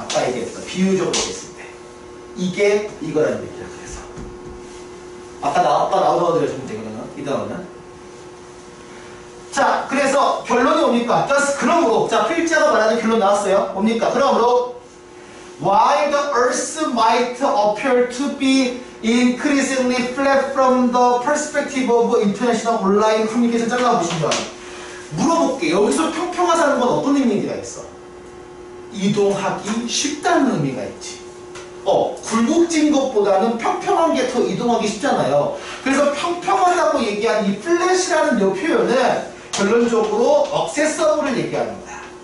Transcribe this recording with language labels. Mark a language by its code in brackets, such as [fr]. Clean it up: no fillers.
[ko] 아까 얘기했던 비유적으로 얘기했을 때 이게 이거라는 얘기야. 그래서 아까 나오던 애들 좀 되거든요. 이 단어는. 자, 그래서 결론이 뭡니까? 그러므로, 자, 필자가 말하는 결론 나왔어요. 뭡니까? 그러므로, [en] while the earth might appear to be increasingly flat from the perspective of international online communication, [ko] 잘라보시면 물어볼게. 여기서 평평하다는 건 어떤 의미가 있어? 이동하기 쉽다는 의미가 있지. 굴곡진 것보다는 평평한 게 더 이동하기 쉽잖아요. 그래서 평평하다고 얘기한 이 플랫이라는 이 표현은 결론적으로 억세서블을 얘기하는 거야.